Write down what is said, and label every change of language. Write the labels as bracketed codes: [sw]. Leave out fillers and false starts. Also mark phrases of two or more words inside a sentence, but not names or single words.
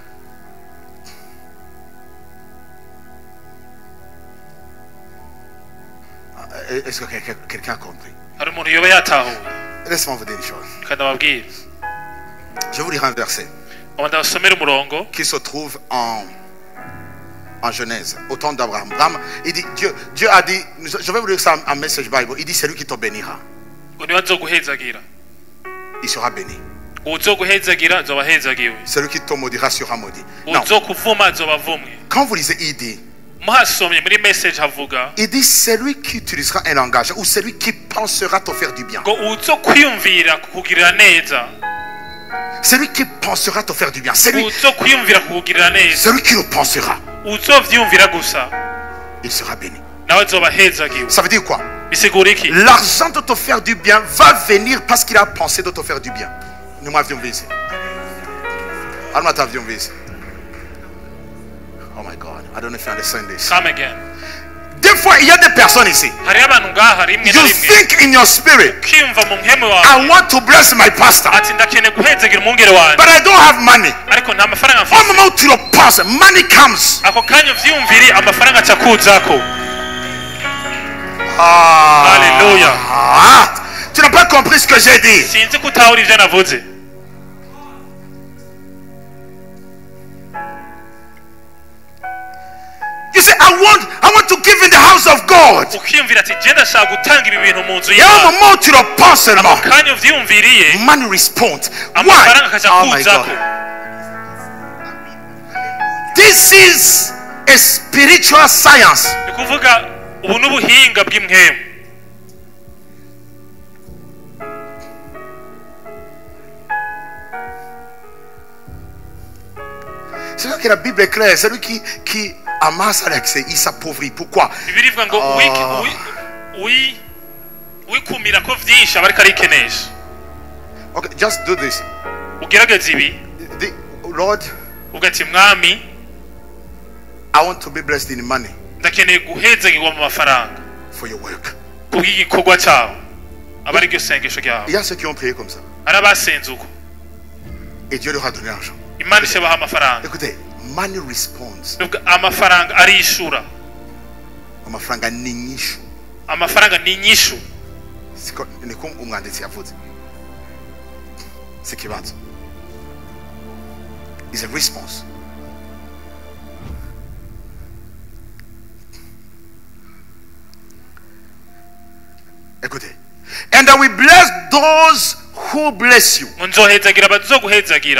[fr] Est-ce que quelqu'un a compris? [rn] hari umuntu yoba yatahuye. [fr] Laisse-moi vous dire une chose. [rn] Reka ndababwire. [fr] Je vais vous lire un verset [rn] aba ndabasomera umurongo [fr] qui se trouve en Genèse, au temps d'Abraham. Abraham, il dit, Dieu a dit, je vais vous lire ça en Message Bible, il dit, c'est lui qui te bénira. [rn] ngo niwe azoguhezagira. [fr] Il sera béni. [rn] uzoguhezagira azoba ahezagiwe. [fr] Celui qui te maudira sera maudit. Non. [rn] uzokuvuma azoba avumwe. [fr] Quand vous lisez, il dit, [rn] muhasomye muri message havuga [fr] il dit, celui qui utilisera un langage ou celui qui pensera te faire du bien. [rn] ngo uzokwiyumvira kukugirira neza. [fr] Celui qui pensera te faire du bien. Celui [rn] uzokwiyumvira kukugirira neza. [fr] qui le pensera, [rn] uzovyumvira gusa [fr] il sera béni. [rn] nawe azoba ahezagiwe. [fr] Ça veut dire quoi? [rn] bisigura iki? [fr] L'argent de te faire du bien va venir parce qu'il a pensé de te faire du bien. Nous m'avions vu ici. Alors, m'avions vu ici. [en] Oh my God, I don't know if you understand this. Come again. [fr] Des fois, il y a des personnes ici. [rn] hariho abantu ngaha rimwe na [en] You [rn] rimwe [en] think in your spirit, [rn] ukiyumva mu mpemu wawe [en] I want to bless my pastor, [rn] ati ndakeneye guhezagira umwungere wanjye [en] but I don't have money. [rn] ariko nta mafaranga [fr] Au [rn] mfite. [fr] moment où tu le penses, [en] money comes. [rn] ako kanya uvyiyumvire amafaranga aca kuzako. [fr] Alléluia. Tu n'as pas compris ce que j'ai dit. [rn] sinzi ko utahura ivyo navuze. [en] You say, I want to give in the house of God. [rn] ukiyumvira ati je ndashaka gutanga ibi bintu mu nzu [fr] Et au [rn] yawe. [fr] moment où tu le penses seulement, [rn] kanya uvyiyumviriye [en] money responds. [rn] amafaranga [en] Why? [rn] akaca [en] Oh my [rn] kuzako. [en] God. This is a spiritual science. [rn] ni kuvuga ubu n'ubuhinga bw'impwemu. [fr] C'est vrai que la Bible est claire. Celui qui amasse à l'excès, il s'appauvrit. Pourquoi? [rn] bibiri ivuga ngo wikumira ko vyinshi aba ariko arikenesha. [en] Okay, just do this. [rn] ugerageza ibi [en] Lord, [rn] uvuga ati mwami [en] I want to be blessed in money [rn] ndakeneye guhezagirwa mu mafaranga [en] for your work. [rn] kubw'igikorwa cyawe. aba ariryo sengesho ryawe. [fr] Il y a ceux qui ont prié comme ça. [rn] hari abasenze uko [fr] Et Dieu leur a donné l'argent. [rn] imana ishabaha amafaranga. [fr] Écoutez, [en] money responds. [rn] amafaranga arishura. Amafaranga ni inyishu. amafaranga ni inyishu. Ni ko umwanditsi yavuze. [fr] C'est ikibazo. [en] It's a response. [fr] Écoutez. [en] And I will bless those who bless you, [rn] nzohezagira abazoguhezagira